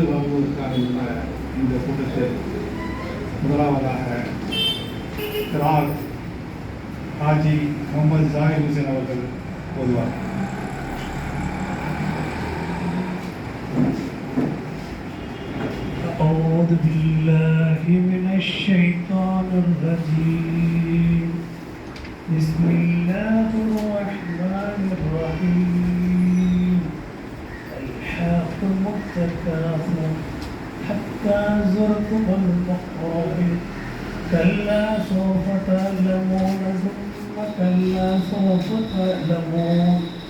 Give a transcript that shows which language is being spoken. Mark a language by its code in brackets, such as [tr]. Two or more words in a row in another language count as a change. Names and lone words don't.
[ta] வழங்குவதற்காக உள்ள இந்த கூட்டத்தில் முதலாவதாக திராக் ஹாஜி முகமது ஜாகிர் ஹுசேன் அவர்கள் கூறுவார். [ar] أعوذ بالله من الشيطان الرجيم بسم الله الرحمن الرحيم ألهاكم التكاثر حتى زرتم المقابر كلا سوف تعلمون ثم كلا سوف تعلمون